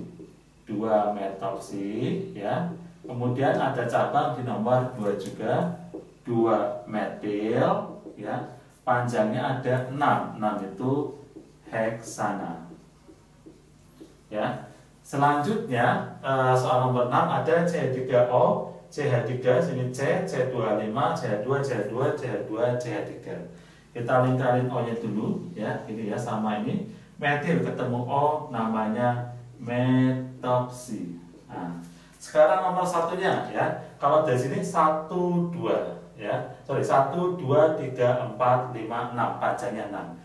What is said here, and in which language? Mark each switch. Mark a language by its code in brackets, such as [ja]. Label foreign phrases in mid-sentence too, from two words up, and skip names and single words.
[id] 2 metoksi ya. Kemudian ada cabang di nomor 2 juga, 2 metil ya. Panjangnya ada 6. 6 itu heksana. Ya. Selanjutnya soal nomor 6 ada CH3O, CH3 sini C, C25, CH2, CH2, CH2, CH3. Kita lingkarin O-nya dulu ya. Ini ya sama ini. Metil ketemu O namanya metoksi. Nah, sekarang nomor 1-nya ya. Kalau dari sini 1, 2 ya. Sorry, 1, 2, 3, 4, 5, 6. Panjangnya 6.